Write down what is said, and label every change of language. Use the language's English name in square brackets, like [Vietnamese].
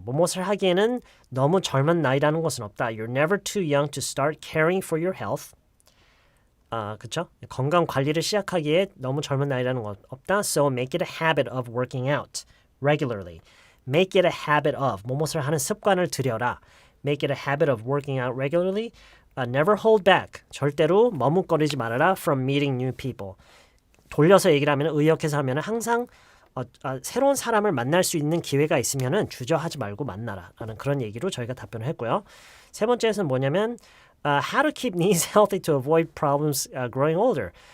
[Korean] 무엇을 하기에는 너무 젊은 나이라는 것은 없다. [English] You're never too young to start caring for your health. [Korean] 그쵸? 건강 관리를 시작하기에 너무 젊은 나이라는 건 없다. [English] So make it a habit of working out regularly. Make it a habit of. [Korean] 무엇을 하는 습관을 들여라. [English] Make it a habit of working out regularly. Never hold back. [Korean] 절대로 머뭇거리지 말아라 [English] from meeting new people. [Korean] 돌려서 얘기를 하면 의역해서 하면 항상 새로운 사람을 만날 수 있는 기회가 있으면 주저하지 말고 만나라 라는 그런 얘기로 저희가 답변을 했고요. 세 번째에서는 뭐냐면 [English] how to keep knees healthy to avoid problems growing older.